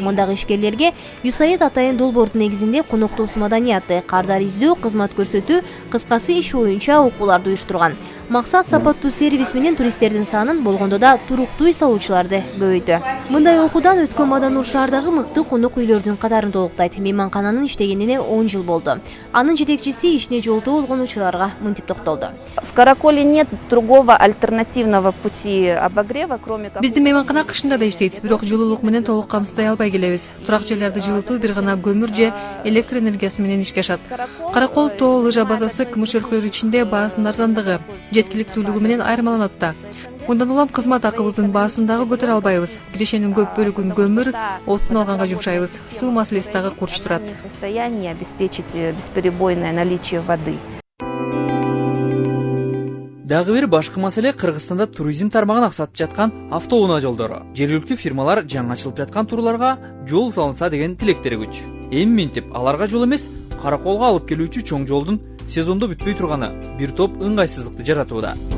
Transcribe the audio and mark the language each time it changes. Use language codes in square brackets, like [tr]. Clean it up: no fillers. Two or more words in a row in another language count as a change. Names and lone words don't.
[ky] Мундагы ишкерлерге ЮСАИД атайын долбоордун негизинде конок тосуу маданияты, кардар издөө, кызмат көрсөтүү, кыскасы иш боюнча окууларды уюштурган. Максат сапаттуу сервис менен туристтердин санын болгондо да туруктуу эс алуучуларды көбөйтүү. Мындай окуудан өткөн Маданур шаардагы мыкты конок үйлөрдүн катарын толуктайт. Мейманкананын иштегенине 10 жыл болду. Анын жетекчиси ишине жолтоо болгон учурларга мынтип токтолду. [ru] В Караколе нет другого альтернативного пути обогрева, кроме как... [ky] Биздин мейманкана кышында да иштейт, бирок жылуулук менен толук камсыздай албай келебиз. Турак жерлерди жылытуу бир гана көмүр же электр энергиясы менен ишке ашат. Каракол тоо лыжа базасы кмш өлкөлөр ичинде баасынын арзандыгы, жеткиликтүүлүгү менен айырмаланат да. Мындан улам кызмат акыбыздын баасын дагы көтөрө албайбыз. Кирешенин көп бөлүгүн көмүр, оттун алганга жумшайбыз. Суу маселеси дагы курч турат. [ru] Состояние обеспечить бесперебойное наличие воды. [ky] Дагы бир башкы маселе Кыргызстанда туризм тармагын аксатып жаткан автоунаа жолдору. Жергиликтүү фирмалар жаңы ачылып жаткан турларга жол салынса деген тилектери күч. Эми мынтип аларга жол эмес, Караколго алып келүүчү чоң жолдун сезондо бүтпөй турганы бир топ ыңгайсыздыкты жаратууда.